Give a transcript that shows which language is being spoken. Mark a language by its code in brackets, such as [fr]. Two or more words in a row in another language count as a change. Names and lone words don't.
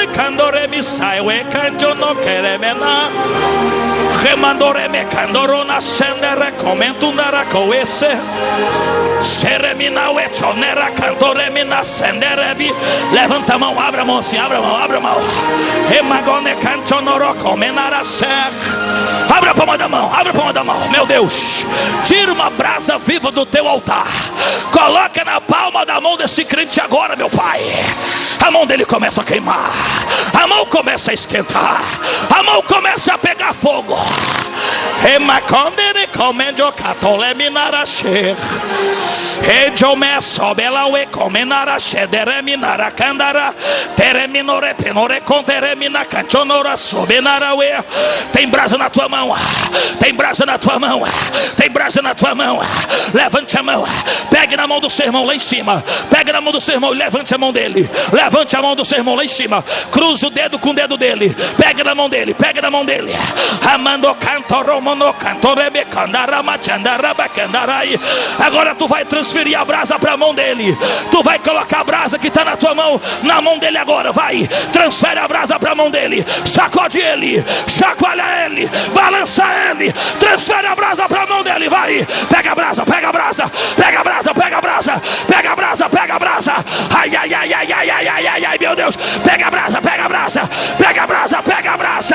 [pt] candoremi sai we canjo no keremena Remandoreme candorona sendere comentunara coese Seremina we chonera cantoremina senderebi. Levanta a mão, abra a mão assim, abra a mão, abra a mão. Remagone cantonoro comenara ser. Abra a palma da mão, abra a palma da mão. Meu Deus, tira uma brasa viva do teu altar. Coloca na palma da mão desse crente agora, meu Pai. A mão dele começa a queimar, a mão começa a esquentar, a mão começa a pegar fogo. Emacondere comendio catoleminaracher. Ejo me sobelawe comenara shedereminara candara. Tereminore penore conteremina canchonora sobenarawe. Tem brasa na tua mão, tem brasa na tua mão, tem brasa na tua mão. Levante a mão, pegue na mão do seu irmão lá em cima. Pegue na mão do seu irmão e levante a mão dele. Levante a mão do seu irmão lá em cima. Cruze o dedo com o dedo dele. Pegue na mão dele, pegue na mão dele. Amando cantoromono cantorebe candarama chandaraba candarai. Agora tu vai transferir a brasa para a mão dele. Tu vai colocar a brasa que está na tua mão na mão dele agora. Vai, transfere a brasa para a mão dele. Sacode ele, chacoalha ele, balança ele. Transfere a brasa para a mão dele. Vai, pega a brasa, pega a brasa, pega a brasa, pega a brasa, pega a brasa, pega a brasa. Ai, ai, ai, ai, ai, ai, ai, ai, ai, meu Deus. Pega a brasa, pega a brasa, pega a brasa, pega a brasa.